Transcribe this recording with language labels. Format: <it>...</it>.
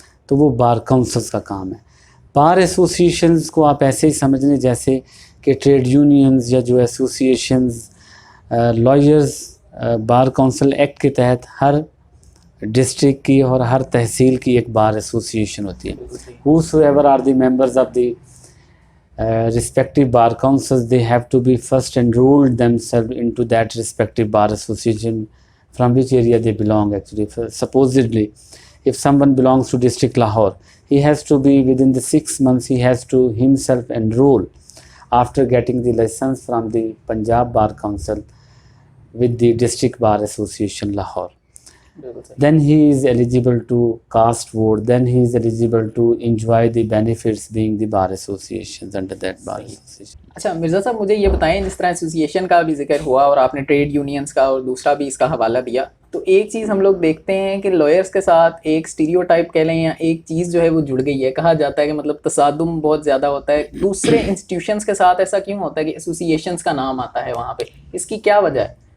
<ur>تو وہ bar councils کا کام ہے. بار ایسوسیشنز کو آپ ایسے ہی سمجھ لیں جیسے کہ ٹریڈ یونینز یا جو associations lawyers bar council act کے تحت ہر ڈسٹرکٹ کی اور ہر تحصیل کی ایک بار ایسوسیشن ہوتی ہے.</ur> <en>whosoever are the members of the respective bar councils, they have to be first enrolled themselves into that respective bar association from which area they belong. Actually, supposedly if someone belongs to district Lahore, he has to be within the 6 months he has to himself enroll after getting the license from the Punjab Bar Council with the district bar association Lahore. Then he is eligible to cast vote, then he is eligible to enjoy the benefits being the bar associations under that bar association.</en> <ur>اچھا مرزا صاحب مجھے یہ بتائیں, جس طرح association کا بھی ذکر ہوا اور آپ نے ٹریڈ یونینز کا اور دوسرا بھی اس کا حوالہ دیا, تو ایک چیز ہم لوگ دیکھتے ہیں کہ لائرس کے ساتھ ایک اسٹیریوٹائپ کہہ لیں یا ایک چیز جو ہے وہ جڑ گئی ہے. کہا جاتا ہے کہ مطلب تصادم بہت زیادہ ہوتا ہے دوسرے انسٹیٹیوشنز کے ساتھ. ایسا کیوں ہوتا ہے کہ ایسوسیشنز کا نام آتا ہے وہاں پہ؟ اس کی کیا وجہ ہے؟</ur>